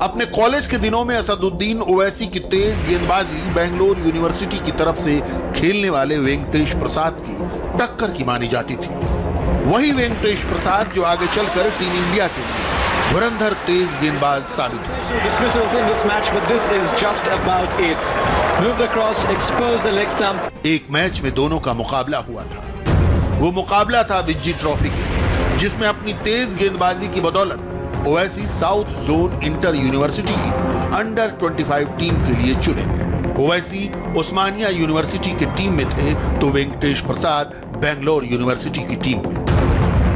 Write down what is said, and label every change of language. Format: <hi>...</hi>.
<hi>अपने कॉलेज के दिनों में असदुद्दीन ओवैसी की तेज गेंदबाजी बेंगलोर यूनिवर्सिटी की तरफ से खेलने वाले वेंकटेश प्रसाद की टक्कर की मानी जाती थी। वही वेंकटेश प्रसाद जो आगे चलकर टीम इंडिया के लिए धुरंधर तेज गेंदबाज साबित हुए।</hi> <en>Dismissals in this match, but this is just about it. Moved across, exposed the leg stump.</en> <hi>एक मैच में दोनों का मुकाबला हुआ था। वो मुकाबला था विज्जी ट्रॉफी के, जिसमें अपनी तेज गेंदबाजी की बदौलत Owaisi south zone inter university की अंडर 25 टीम के लिए चुने गए। ओवैसी उस्मानिया यूनिवर्सिटी की टीम में थे तो वेंकटेश प्रसाद बेंगलोर यूनिवर्सिटी की टीम में।</hi>